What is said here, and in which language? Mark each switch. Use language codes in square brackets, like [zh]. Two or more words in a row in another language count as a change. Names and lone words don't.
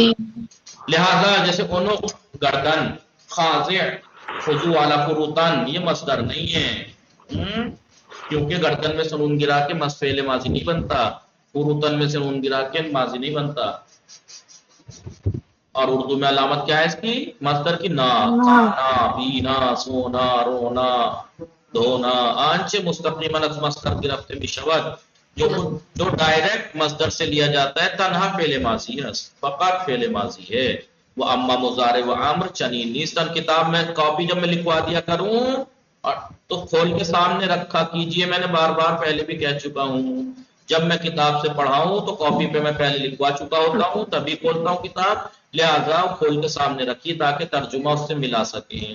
[ur] لہذا جیسے عنق گردن، خاضع خضوع علی فروتن، یہ مصدر نہیں ہے، کیونکہ گردن میں سے نون گرا کے فعل ماضی نہیں بنتا، فروتن میں سے نون گرا کے ماضی نہیں بنتا۔ اور اردو میں علامت کیا ہے اس کی، مصدر کی نا، کھانا پینا سونا رونا دھونا، [fa] آنچ مستقیما از مصدر گرفت میں شود، [ur] جو ڈائریکٹ مصدر سے لیا جاتا ہے، تنہا فعل ماضی ہے، فقط فعل ماضی ہے۔ وہ [fa] اما مضارع و امر چنین نیستن، [ur] کتاب میں کاپی جب میں لکھوا دیا کروں تو کھول کے سامنے رکھا کیجئے، میں نے بار بار پہلے بھی کہہ چکا ہوں، جب میں کتاب سے پڑھاؤں تو کاپی پہ میں پہلے لکھوا چکا ہوتا ہوں، تبھی کھولتا ہوں کتاب، لہذا کھول کے سامنے رکھیے تاکہ ترجمہ اس سے ملا سکیں۔